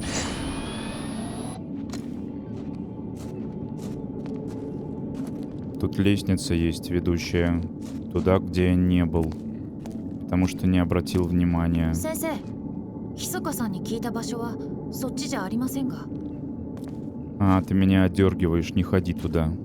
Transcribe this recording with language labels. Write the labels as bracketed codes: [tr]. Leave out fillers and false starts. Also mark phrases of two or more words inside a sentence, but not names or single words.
[ru] Тут лестница есть, ведущая туда, где я не был, потому что не обратил внимания. [ja] 先生、密かさんに聞いた場所はそっちじゃありませんが。 [ru] А, ты меня отдергиваешь, не ходи туда.